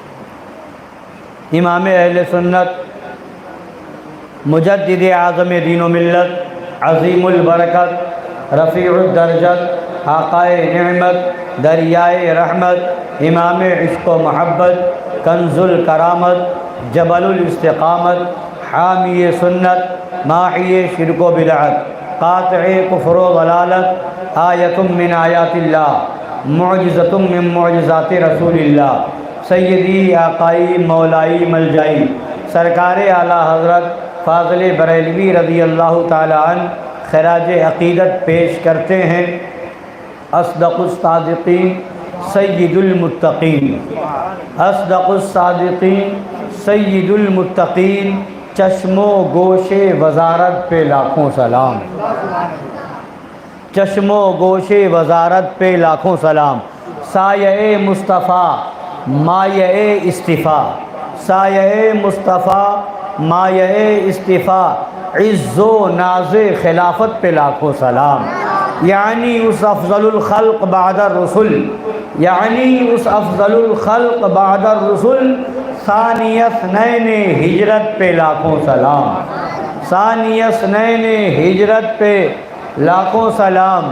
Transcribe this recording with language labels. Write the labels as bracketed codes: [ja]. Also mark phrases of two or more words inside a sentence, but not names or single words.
[ur] امام اہل سنت، مجدد اعظم دین و ملت، عظیم البرکت، رفیع الدرجت، آقائے نعمت، دریائے رحمت، امام عشق و محبت، کنز الکرامت، جبل الاستقامت، حامی سنت، ماحی شرک و بدعت، قاطع کفر و ضلالت، [ar] آیت من آیات اللہ، معجزۃ من معجزات رسول اللہ، [ur] سیدی آقائی مولائی ملجائی، سرکار اعلیٰ حضرت فاضل بریلوی [ar] رضی اللہ تعالی عنہ [ur] خراج عقیدت پیش کرتے ہیں۔ [ar] اصدق الصادقین سید المتقین، اصدق الصادقین سید المتقین، [ur] چشم و گوش وزارت پہ لاکھوں سلام، چشم و گوش وزارت پہ لاکھوں سلام، سایہ مصطفیٰ مایہ اصطفیٰ، سایہ مصطفیٰ مایہ اصطفیٰ، عز و ناز خلافت پہ لاکھوں سلام، یعنی اس [ar] افضل الخلق بعد الرسل، [ur] یعنی اس [ar] افضل الخلق بعد الرسل، ثانی اثنین [ur] ہجرت پہ لاکھوں سلام، [ar] ثانی اثنین [ur] ہجرت پہ لاکھوں سلام۔